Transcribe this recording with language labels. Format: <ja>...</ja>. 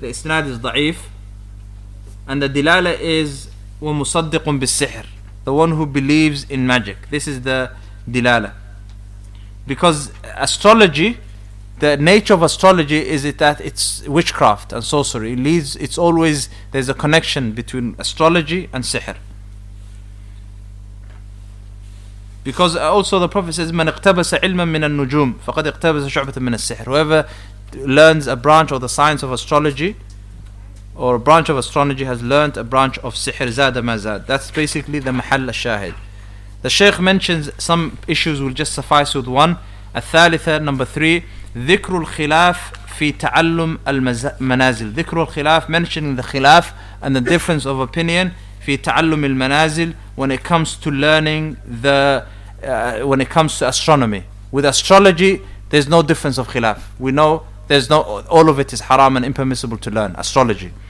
<en>The isnad is da'if, and the dilala is</en> <ar>وَمُصَدِّقٌ بِالسِّحْرِ,</ar> <en>the one who believes in magic. This is the dilala. Because astrology, the nature of astrology is that it's witchcraft and sorcery. It's always, there's a connection between astrology and sihr. Because also the Prophet says,</en> <ar>مَنْ اقْتَبَسَ عِلْمًا مِنَ النُّجُومِ فَقَدْ اقْتَبَسَ شُعْبَةً مِنَ السِّحْرِ.</ar> <en>Whoever learns a branch of the science of astrology, or a branch of astrology, has learnt a branch of sihr.</en> <ar>زَادَ مَا زَادَ.</ar> <en>That's basically the محل الشاهد. The Shaykh mentions some issues, will just suffice with one.</en> <ar>الثالثة,</ar> <en>number 3,</en> <ar>ذكر الخلاف في تعلم المنازل. ذكر الخلاف,</ar> <en>mentioning the khilaf and the difference of opinion</en> <ar>في تعلم المنازل</ar> <en>when it comes to learning when it comes to astronomy. With astrology, there's no difference of khilaf. We know all of it is haram and impermissible to learn astrology.</en>